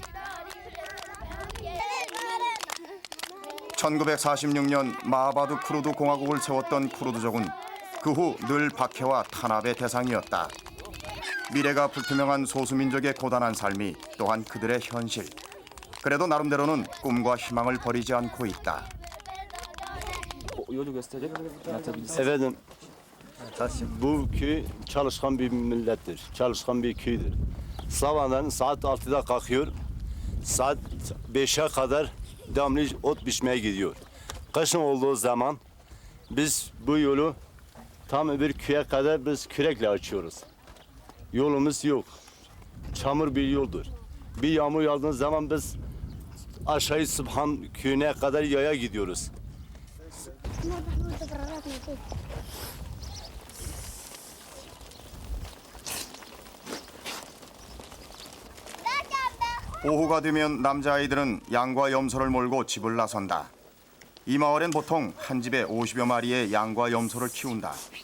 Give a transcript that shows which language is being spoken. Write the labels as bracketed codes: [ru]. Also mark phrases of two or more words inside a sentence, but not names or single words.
[ko] 1946년 마하바드 쿠르드 공화국을 세웠던 쿠르드족은 그 후 늘 박해와 탄압의 대상이었다. 미래가 불투명한 소수민족의 고단한 삶이 또한 그들의 현실. 그래도 나름대로는 꿈과 희망을 버리지 않고 있다. [tr] Yolu gösterecek. Anlatabilirsin. Efendim, bu köy çalışkan bir millettir. Çalışkan bir köydür. Sabahdan saat 6'da kalkıyor. Saat 5'e kadar devamlı ot biçmeye gidiyor. Kışın olduğu zaman biz bu yolu tam öbür köye kadar biz kürekle açıyoruz. Yolumuz yok. Çamur bir yoldur. Bir yağmur yağdığı zaman biz aşağı Sıbhan köyüne kadar yaya gidiyoruz. [ko] 오후가 되면 남자아이들은 양과 염소를 몰고 집을 나선다. 이 마을엔 보통 한 집에 50여 마리의 양과 염소를 키운다.